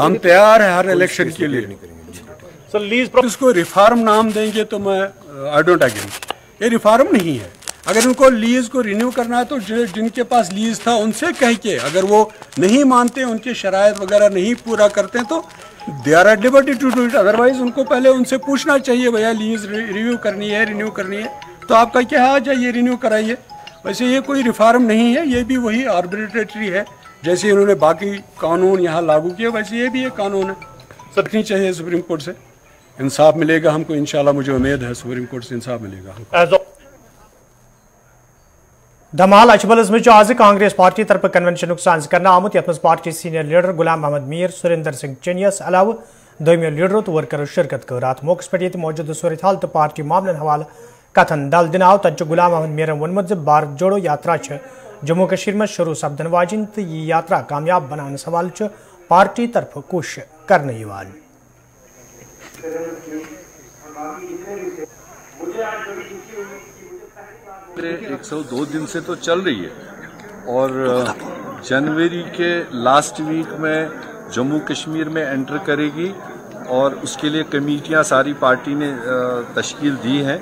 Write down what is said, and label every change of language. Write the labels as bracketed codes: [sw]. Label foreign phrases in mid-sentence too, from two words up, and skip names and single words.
[hi] हम तैयार है हर इलेक्शन के लिए। सर, लीज इसको रिफॉर्म नाम देंगे तो मैं [en] I don't agree. [hi] ये रिफॉर्म नहीं है। अगर उनको लीज को रिन्यू करना है तो जिनके पास लीज था उनसे कह के, अगर वो नहीं मानते, उनके शरायत वगैरह नहीं पूरा करते तो [en] they are at liberty to do it. [hi] अदरवाइज उनको पहले उनसे पूछना चाहिए, भैया लीज रिन्यू करनी है तो आपका क्या है, आ जाइए रिन्यू कराइए। वैसे ये कोई रिफॉर्म नहीं है, ये भी वही आर्बिट्रेटरी है। जैसे इन्होंने बाकी कानून यहाँ लागू किए, वैसे ये भी एक कानून है। रखनी चाहिए सुप्रीम कोर्ट से, इंसाफ मिलेगा हमको। इंशाल्लाह मुझे उम्मीद है सुप्रीम कोर्ट से इंसाफ मिलेगा। [ks] धमाल अचबलस में आज कांग्रेस पार्टी तरफ कन्वेंशन साज कर आमुत यथ पार्टी [en] senior leader [ks] गुलाम अहमद मीर, सुरेंद्र सिंह चनियस अलाव दोमो लीडरों तो वर्करों शिरकत कर। अत मौके पे मौजूद सूरत हाल तो पार्टी मामलन हवाले कथन दल दिन आव तत गुलाम अहमद मीर वोनमुत भारत जोड़ो यात्रा जम्मू कश्मीर में शुरू सपदन वाजिन तो यह यात्रा कामयाब बनाने सवाल पार्टी तरफ कोशिश करने। [hi] 102 दिन से तो चल रही है और जनवरी के [en] last week [hi] में जम्मू कश्मीर में एंटर करेगी और उसके लिए कमेटियां सारी पार्टी ने तश्कील दी हैं।